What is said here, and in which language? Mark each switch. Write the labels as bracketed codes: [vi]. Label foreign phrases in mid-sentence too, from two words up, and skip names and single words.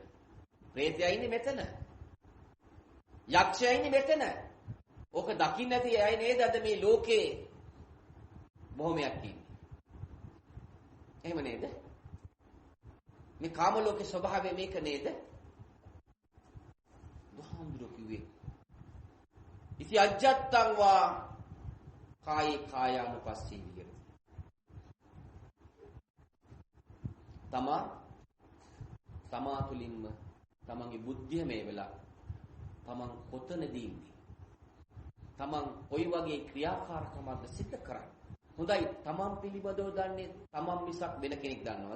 [si] പ്രേතයා ඉන්නේ මෙතන. යක්ෂයා ඉන්නේ මෙතන. ඕක දකින්න නැති අය නේද අද මේ ලෝකේ බොහොමයක් ඉන්නේ. එහෙම නේද? මේ කාම ලෝකේ ස්වභාවය මේක නේද? බුදුහාමුදුරුවෝ කිව්වේ [pi] ඉති අජ්ජත්තං වා කායේ කායානුපස්සී විහෙරති. [si] තමා තුලින්ම තමන්ගේ බුද්ධිය මේ වෙලා තමන් කොතනදී ඉන්නේ? තමන් කොයි වගේ ක්‍රියාකාරකමක්ද සිද්ධ කරන්නේ? හොඳයි තමන් පිළිබඳව දන්නේ තමන් මිසක් වෙන කෙනෙක් දන්නවද?